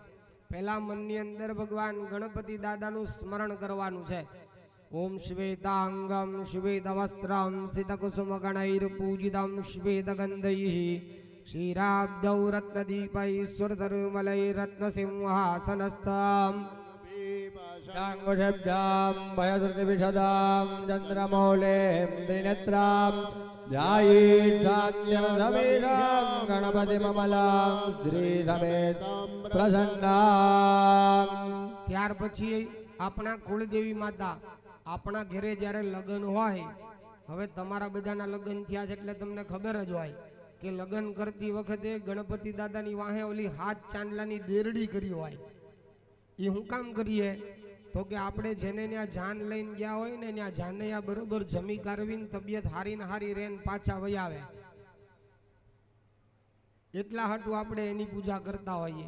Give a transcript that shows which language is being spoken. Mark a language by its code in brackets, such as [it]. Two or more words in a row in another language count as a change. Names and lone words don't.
[gu] પહેલા મનની અંદર ભગવાન ગણપતિ દાદાનું સ્મરણ કરવાનું છે. [sa] ઓમ શ્વેતાંગમ શ્વેત વસ્ત્રમ સિતકુસુમ ગણૈર પૂજિતમ શ્વેત ગંધૈઃ ક્ષીરાબ્દૌ રત્નદીપૈ સુરતરુમલૈ રત્નસિંહાસનસ્થમ शांगुशब्दां भयश्रुतिविशदां चन्द्रमौलें त्रिनेत्रां ध्यायेत्सान्त्यं समेतां गणपतिममलां श्रीसमेतं प्रसन्नां. [gu] ત્યાર પછી આપણા કુળદેવી માતા, આપણા ઘરે જ્યારે લગ્ન હોય, હવે તમારા બધાના લગ્ન થયા છે એટલે તમને ખબર જ હોય કે લગ્ન કરતી વખતે ગણપતિ દાદાની વાહે ઓલી હાથ ચાંદલાની દેરડી કરી હોય. એ હું કામ કરીએ તો કે આપણે જેને ત્યાં જાન લઈને ગયા હોય ને ત્યાં જાનૈયા બરોબર જમી કારવીને તબિયત હારી ને હારી રહે ને પાછા વહી આવે, એટલા હાટું આપણે એની પૂજા કરતા હોઈએ.